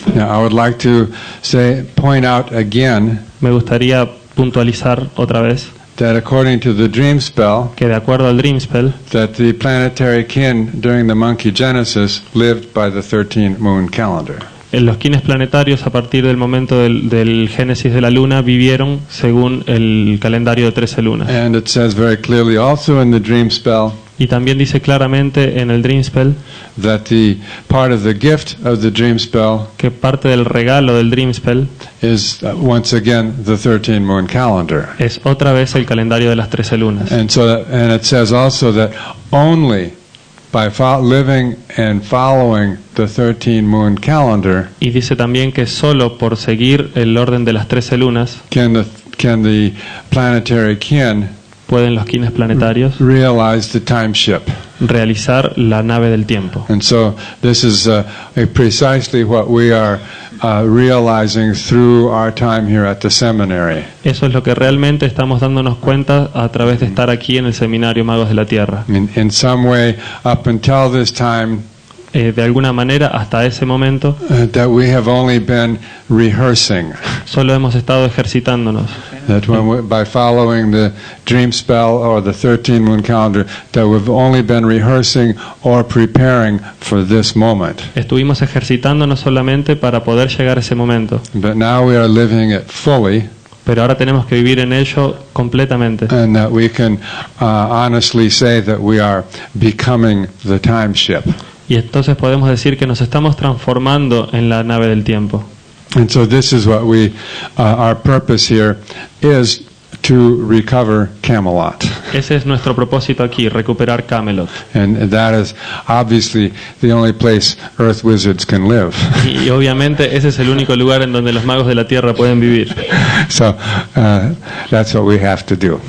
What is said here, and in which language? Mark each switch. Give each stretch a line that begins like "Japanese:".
English: I would like to point out again
Spanish: me gustaría puntualizar otra vez
English: that according to the dream spell,
Spanish: que de acuerdo al Dreamspell,
English: that the planetary kin during the monkey genesis lived by the 13 moon calendar.
Spanish: los kines planetarios a partir del momento del génesis de la luna vivieron según el calendario de 13 lunas.
English: And it says very clearly also in the dream spell
Spanish: Y también dice claramente en el Dreamspell
English: that the part of the gift of the dream spell
Spanish: que parte del regalo del Dreamspell
English: is once again the 13 moon calendar.
Spanish: es otra vez el calendario de las 13 lunas.
English: And it says also that only by living and following the 13 moon calendar
Spanish: Y dice también que solo por seguir el orden de las 13 lunas
English: can the planetary kin
Spanish: pueden los kines planetarios
English: realize the time ship.
Spanish: realizar la nave del tiempo.
English: And so this is precisely what we are realizing through our time here at the seminary.
Spanish: Eso es lo que realmente estamos dándonos cuenta a través de estar aquí en el seminario Magos de la Tierra.
English: In some way, up until this time,
Spanish: De alguna manera, hasta ese momento,
English: that we have only been rehearsing.
Spanish: solo hemos estado ejercitándonos.
English: That by following the dream spell or the 13 moon calendar, that we've only been rehearsing or preparing for this moment.
Spanish: Estuvimos ejercitándonos solamente para poder llegar a ese momento.
English: But now we are living it fully,
Spanish: Pero ahora tenemos que vivir en ello completamente.
English: and that we can honestly say that we are becoming the time ship.
Spanish: Y entonces podemos decir que nos estamos transformando en la nave del tiempo.
English: And so this is what our purpose here is to recover Camelot.
Spanish: Ese es nuestro propósito aquí, recuperar Camelot.
English: And that is obviously the only place Earth wizards can live.
Spanish: Y obviamente ese es el único lugar en donde los magos de la Tierra pueden vivir.
English: So that's what we have to do.